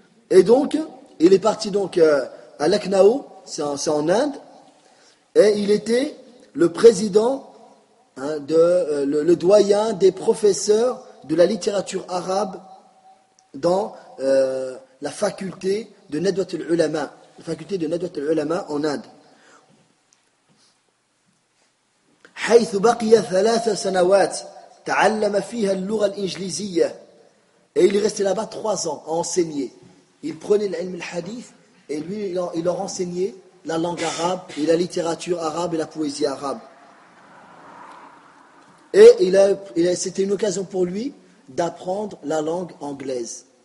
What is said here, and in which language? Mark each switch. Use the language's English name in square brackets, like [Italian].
[French] Et donc, il est parti donc à Lucknow, c'est en Inde, et il était le président, hein, le doyen des professeurs de la littérature arabe dans la faculté de Nadwat al-Ulama, la faculté de Nadwat al-Ulama en Inde. [Arabic] حيث بقي ثلاث سنوات تعلم فيها اللغة الإنجليزية. [French] Et il est resté là-bas trois ans à enseigner. Il prenait l'ilm al-hadith et lui, il leur enseignait la langue arabe et la littérature arabe et la poésie arabe. Et c'était une occasion pour lui d'apprendre la langue anglaise.